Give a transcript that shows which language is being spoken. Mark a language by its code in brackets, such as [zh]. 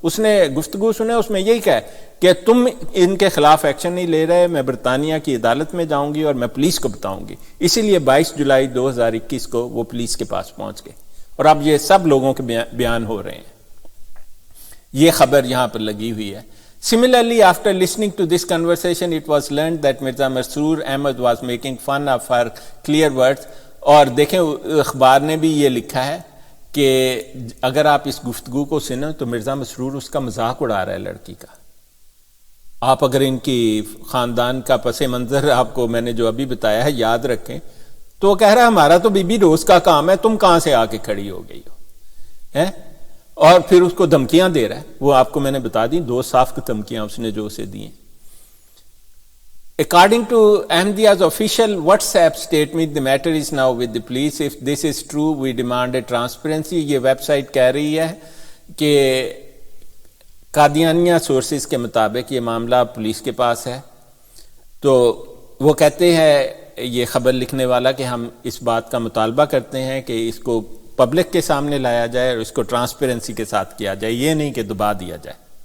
[ur] اس نے گفتگو سنے، اس میں یہی کہا کہ تم ان کے خلاف ایکشن نہیں لے رہے، میں برطانیہ کی عدالت میں جاؤں گی اور میں پولیس کو بتاؤں گی. اسی لیے 22 جولائی 2021 کو وہ پولیس کے پاس پہنچ گئے، اور اب یہ سب لوگوں کے بیان ہو رہے ہیں. یہ خبر یہاں پر لگی ہوئی ہے. [en] Similarly, after listening to this conversation, it was learned that Mirza Masroor Ahmad was making fun of her clear words. [ur] اور دیکھیں اخبار نے بھی یہ لکھا ہے کہ اگر آپ اس گفتگو کو سنیں تو مرزا مسرور اس کا مذاق اڑا رہا ہے لڑکی کا. آپ اگر ان کی خاندان کا پس منظر آپ کو میں نے جو ابھی بتایا ہے یاد رکھیں تو وہ کہہ رہا ہے ہمارا تو بی بی روز کا کام ہے، تم کہاں سے آ کے کھڑی ہو گئی ہو، اور پھر اس کو دھمکیاں دے رہا ہے. وہ آپ کو میں نے بتا دی 2 صاف دھمکیاں اس نے جو اسے دی ہیں. [en] According to Ahmadiyya's official WhatsApp statement, the matter is now with the police. If this is true, we demand a transparency. [ur] یہ ویب سائٹ کہہ رہی ہے کہ قادیانیہ سورسز کے مطابق یہ معاملہ پولیس کے پاس ہے. تو وہ کہتے ہیں یہ خبر لکھنے والا کہ ہم اس بات کا مطالبہ کرتے ہیں کہ اس کو پبلک کے سامنے لایا جائے اور اس کو ٹرانسپیرنسی کے ساتھ کیا جائے، یہ نہیں کہ دبا دیا جائے.